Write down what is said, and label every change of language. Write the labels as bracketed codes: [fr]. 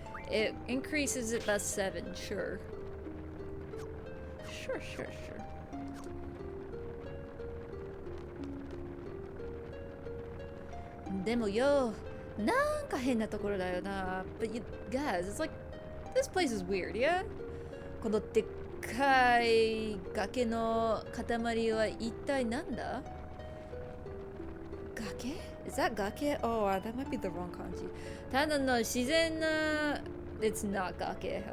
[en] It increases it by 7, sure. Sure. [ja] Demo yo, nanka henna tokoro da yo na. [en] But you guys, it's like this place is weird, yeah? [ja] このでっかい崖の塊は一体なんだ? [en] Gake? Is that gake? Oh, that might be the wrong kanji. [ja] ただの自然な [en] It's not gake.